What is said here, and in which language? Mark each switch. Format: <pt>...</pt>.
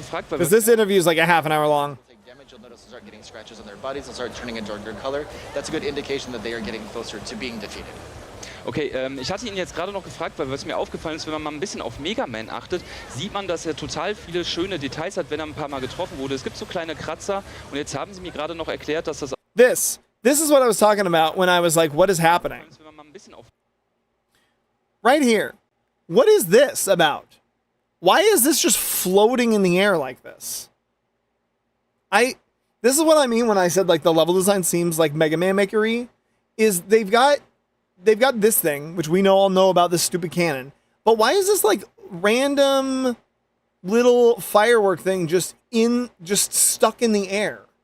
<en>Because this interview is like a half an hour long. You'll notice they'll start getting scratches on their bodies, they'll start turning a darker color. That's a good indication that they are getting closer to being defeated.</en> <de>Okay, ich hatte ihn jetzt gerade noch gefragt, weil was mir aufgefallen ist, wenn man mal ein bisschen auf Mega Man achtet, sieht man, dass er total viele schöne Details hat, wenn er ein paar Mal getroffen wurde. Es gibt so kleine Kratzer und jetzt haben sie mir gerade noch erklärt, dass das...</de> <en>This is what I was talking about when I was like, what is happening? Right here. What is this about? Why is this just floating in the air like this? This is what I mean when I said like the level design seems like Mega Man Maker-y, is they've got this thing, which we all know about this stupid cannon, but why is this like random little firework thing just stuck in the air?</en>